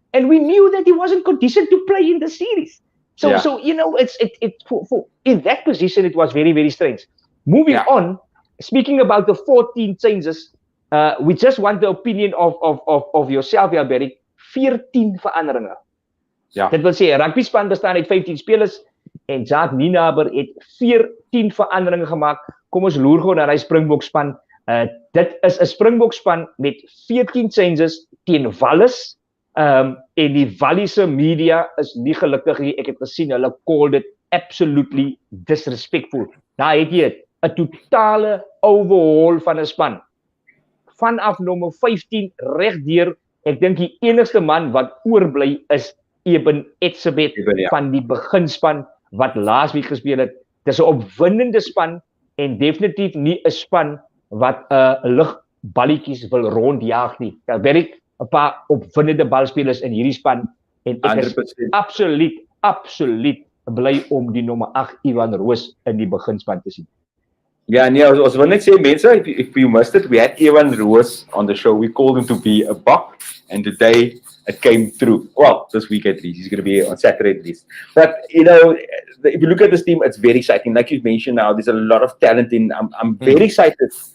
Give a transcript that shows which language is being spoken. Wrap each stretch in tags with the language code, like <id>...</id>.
<en>And we knew that he wasn't conditioned to play in the series. So in that position it was very, very strange. Moving on, speaking about the 14 changes, we just want the opinion of yourself, Barry.</en> <af>14 veranderinge. Ja. Dit wil sê, rugby span bestaan uit 15 spelers en Jacques Nienaber het 14 veranderinge gemaak. Kom ons loer gou na die Springbok span. Dit is 'n Springbok span met 14 changes teen Wallis. En die Walliese media is nie gelukkig nie. Ek het gesien hulle</af> <en>called it absolutely disrespectful.</en> <af>Daar het jy 'n totale overhaul van 'n span. Vanaf nommer 15 regdeur. Ek dink die enigste man wat oorbly is Eben Etzebeth van die beginspan wat laasweek gespeel het. Dis 'n opwindende span en definitief nie 'n span wat lugballetjies wil rondjaag nie. Daar werk 'n paar opwindende balspelers in hierdie span en ek is absoluut bly om die nommer 8 Ivan Roos in die beginspan te sien.</af> <en>Yeah, nee, I was going to say, Mensa, if you missed it, we had Evan Roos on the show. We called him to be a buck, and today it came through. Well, this week at least. He's going to be on Saturday at least. But, if you look at this team, it's very exciting. Like you mentioned now, there's a lot of talent in. I'm very excited.</en>